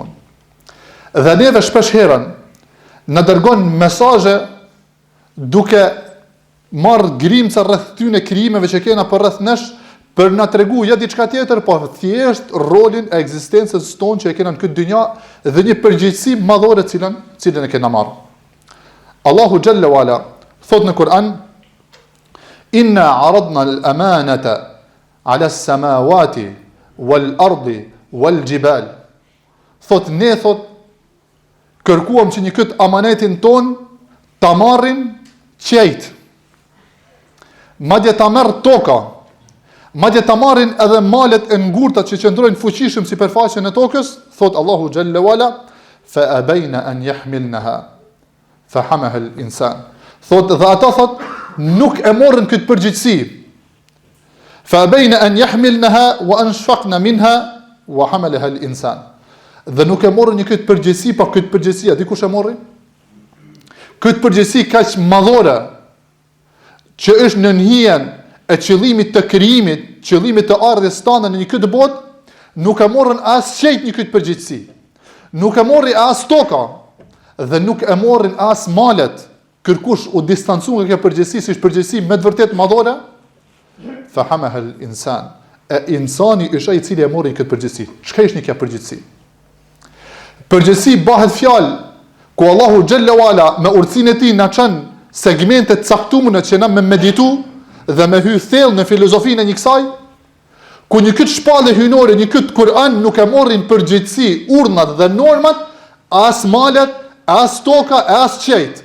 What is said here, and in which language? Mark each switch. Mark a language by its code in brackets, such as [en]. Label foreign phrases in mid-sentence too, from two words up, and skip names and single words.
[sq] Dhe neve shpesh herën na dërgon mesazhe duke marrë grimca rreth tyne krijimeve që kena për rreth nesh për na tregu ja diçka tjetër, por thjesht rolin e ekzistencës tonë që e kena në këtë dynjë dhe një përgjegjësi madhore cilën e kena marrë. Allahu [ar] جل وعلا [sq] thot në Kur'an: [ar] "إنا عرضنا الأمانة على السماوات والأرض والجبال." [sq] Thot ne kërkuam që një këtë amanetin ton ta marrin qejt. Madje ta merr toka. Madje ta marrin edhe malet e ngurta që qëndrojnë fuqishëm sipërfaqen e tokës, thot Allahu [ar] جل وعلا: "فأبين أن يحملنها فحملها الإنسان." [sq] Thot dhe ata nuk e morën këtë përgjegjësi. [ar] فأبين أن يحملنها وأشفقن منها وحملها الإنسان. [sq] Dhe nuk e morën një këtë përgjegjësi, pa këtë përgjegjësi, a di kush e morri? Këtë përgjegjësi kaq madhore që është në hijen e qëllimit të krijimit, qëllimit të ardhes tonë në një këtë botë, nuk e morën as qejt një këtë përgjegjësi. Nuk e morri as toka dhe nuk e morrin as malet. Kërkush u distancuar nga kjo përgjegjësi, si është përgjegjësi me të vërtetë madhore, [ar] فحملها الإنسان. [sq] Insani është ai I cili e mori këtë përgjegjësi. Çka është kjo përgjegjësi? Përgjegjësi bëhet fjalë ku Allahu [ar] جل وعلا [sq] me urtësinë e tij na çon segmentet caktuara që na me meditu dhe me hy thellë në filozofinë e një kësaj, ku një këtë shpallë hyjnore, një këtë Kur'an nuk e morrin përgjithësi urdhnat dhe normat, as malet, as toka, as qejt.